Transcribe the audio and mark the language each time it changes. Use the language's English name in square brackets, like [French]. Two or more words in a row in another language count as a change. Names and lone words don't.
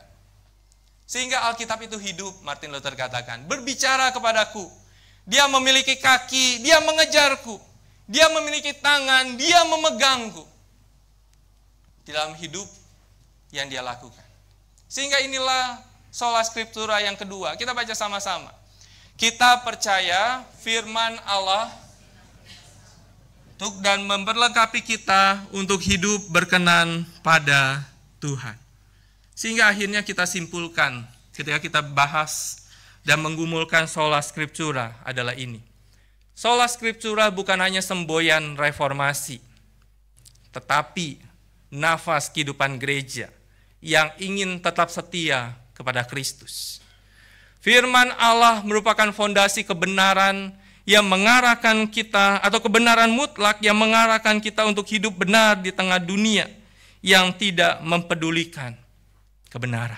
[Indonesian] Sehingga Alkitab itu hidup, Martin Luther katakan, berbicara kepadaku. Dia memiliki kaki, dia mengejarku. Dia memiliki tangan, dia memegangku di dalam hidup yang dia lakukan. Sehingga inilah [Latin] sola scriptura [Indonesian] yang kedua. Kita baca sama-sama. Kita percaya firman Allah dan memperlengkapi kita untuk hidup berkenan pada Tuhan. Sehingga akhirnya kita simpulkan ketika kita bahas dan menggumulkan [Latin] sola scriptura [Indonesian] adalah ini. [Latin] Sola scriptura [Indonesian] bukan hanya semboyan reformasi, tetapi nafas kehidupan gereja yang ingin tetap setia kepada Kristus. Firman Allah merupakan fondasi kebenaran yang mengarahkan kita, atau kebenaran mutlak yang mengarahkan kita untuk hidup benar di tengah dunia yang tidak mempedulikan kebenaran.